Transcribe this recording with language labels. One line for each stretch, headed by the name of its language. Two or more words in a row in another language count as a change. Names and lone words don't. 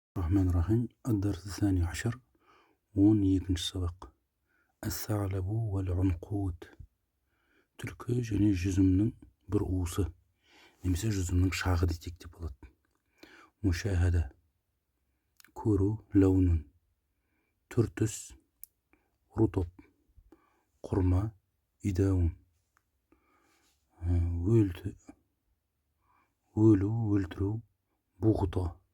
Arabic: الرحمن الرحيم. الدرس الثاني عشر. 12 сабақ. الثعلب والعنقود.
Kazakh: Түлкі және жүзімнің бір уысы, немесе жүзімнің шағы десек те болады. Мушахада, көру, лаунун, түр-түс, рутоп, құрма, идаун, өлу, өлтіру, буғыта,